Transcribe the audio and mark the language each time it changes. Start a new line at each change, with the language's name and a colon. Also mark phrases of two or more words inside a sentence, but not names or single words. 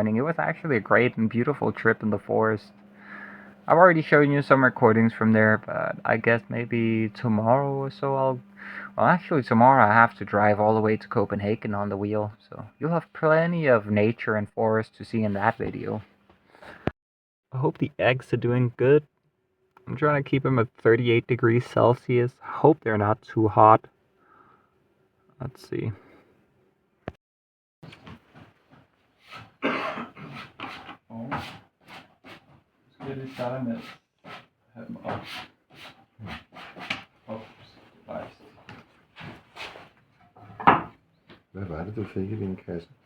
English: It was actually a great and beautiful trip in the forest. I've already shown you some recordings from there, but I guess maybe tomorrow or so actually tomorrow I have to drive all the way to Copenhagen on the wheel, so you'll have plenty of nature and forest to see in that video. I hope the eggs are doing good. I'm trying to keep them at 38 degrees Celsius. I hope they're not too hot. Let's see.
Danish: Skal vi starte med at have dem op. Opsvejst. Hvad var det, du fik i din kasse?